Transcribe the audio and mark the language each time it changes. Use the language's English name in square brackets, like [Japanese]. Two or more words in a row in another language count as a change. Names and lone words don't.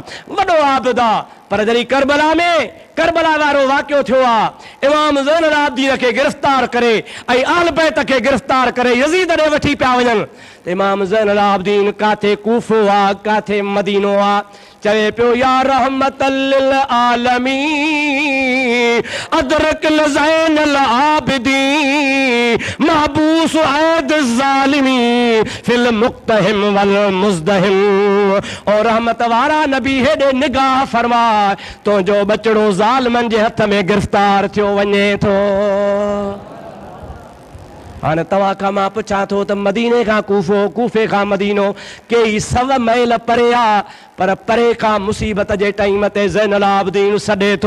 [Sindhi] वॾो आबिद आहे। पर जॾहिं करबला वारो वाक़ियो थियो आहे, इमाम ज़ैनुल आबिदीन खे गिरफ़्तार करे ऐं आल बैत खे गिरफ़्तार करे यज़ीद ॾे वठी पिया वञनि त इमाम ज़ैनुल आबिदीन काथे कूफो आहे, काथे मदीनो आहे। चवे पियो [Arabic] يا رحمة للعالمين أدرك زين العابدين محبوس أيدي الظالمين في المقتحم والمزدحم. [Sindhi] और रहमत वारा नबी हेॾे निगाह फरमा, तुंहिंजो बचड़ो ज़ालिमनि जे हथ में गिरफ़्तार थियो वञे थो। हाणे तव्हां खां मां पुछां थो त मदीने खां कूफो, कूफे खां मदीनो केई 100 मैल परे आहे, पर परे खां मुसीबत जे टाइम ते ज़ैनुल आबिदीन सॾे थो।